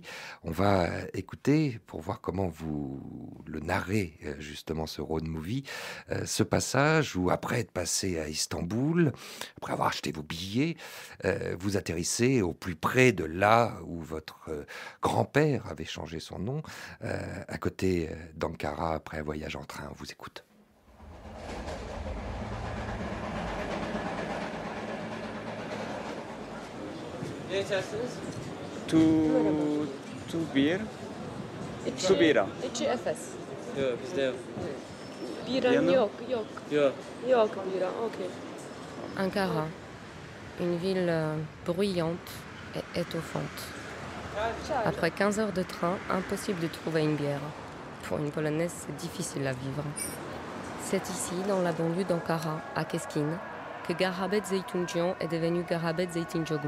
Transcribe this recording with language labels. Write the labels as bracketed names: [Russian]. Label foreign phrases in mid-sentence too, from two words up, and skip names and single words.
[French] On va écouter pour voir comment vous le narrez justement ce road movie, ce passage où après être passé à Istanbul, après avoir acheté vos billets, vous atterrissez au plus près de là où votre grand-père avait changé son nom, à côté d'Ankara après un voyage en train. On vous écoute. [Turkish] Ne içersiniz? Tu bir. Tu bira. İçi Efes. Yok bizde yok. Biran yok. Yok. Yok bira, okey. [French] Ankara, une ville bruyante et étouffante. Après 15 heures de train, impossible de trouver une bière. Pour une Polonaise, c'est difficile à vivre. C'est ici, dans la banlieue d'Ankara, à Keskin, que Garabet Zeytunjian est devenu Garabet Zeytinjoglu.